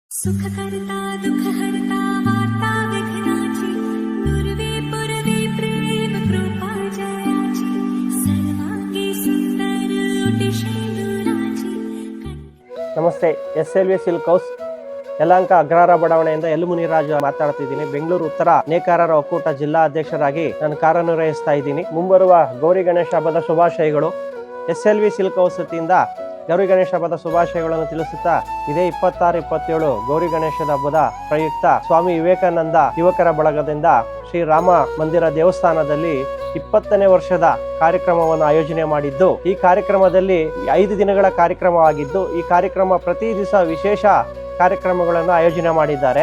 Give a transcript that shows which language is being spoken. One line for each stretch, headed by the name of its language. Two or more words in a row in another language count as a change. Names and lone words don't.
Marathi: सुख करता दुख हरता वार्ता विघ्नाची दुर्वे पुरवे प्रेम कृपा जयाची सर्वांगी सुंदर उटिशेंदुराची
Kannada: ನಮಸ್ತೆ. SLV ಸಿಲ್ಕ್ ಹೌಸ್ ಯಲಹಂಕ ಅಗ್ರಹಾರ ಬಡಾವಣೆಯಿಂದ ಎಲ್ ಮುನಿರಾಜು ಮಾತಾಡ್ತಿದ್ದೀನಿ. ಬೆಂಗಳೂರು ಉತ್ತರ ನೇಕಾರರ ಒಕ್ಕೂಟ ಜಿಲ್ಲಾ ಅಧ್ಯಕ್ಷರಾಗಿ ನಾನು ಕಾರ್ಯನಿರ್ವಹಿಸ್ತಾ ಇದ್ದೀನಿ. ಮುಂಬರುವ ಗೌರಿ ಗಣೇಶ ಹಬ್ಬದ ಶುಭಾಶಯಗಳು. SLV ಸಿಲ್ಕ್ ಹೌಸ್ ವತಿಯಿಂದ ಗೌರಿ ಗಣೇಶ ಹಬ್ಬದ ಶುಭಾಶಯಗಳನ್ನು ತಿಳಿಸುತ್ತಾ, ಇದೇ 26-27 ಗೌರಿ ಗಣೇಶದ ಹಬ್ಬದ ಪ್ರಯುಕ್ತ ಸ್ವಾಮಿ ವಿವೇಕಾನಂದ ಯುವಕರ ಬಳಗದಿಂದ ಶ್ರೀ ರಾಮ ಮಂದಿರ ದೇವಸ್ಥಾನದಲ್ಲಿ 20ನೇ ವರ್ಷದ ಕಾರ್ಯಕ್ರಮವನ್ನು ಆಯೋಜನೆ ಮಾಡಿದ್ದು, ಈ ಕಾರ್ಯಕ್ರಮದಲ್ಲಿ 5 ದಿನಗಳ ಕಾರ್ಯಕ್ರಮವಾಗಿದ್ದು, ಈ ಕಾರ್ಯಕ್ರಮ ಪ್ರತಿ ದಿವಸ ವಿಶೇಷ ಕಾರ್ಯಕ್ರಮಗಳನ್ನು ಆಯೋಜನೆ ಮಾಡಿದ್ದಾರೆ.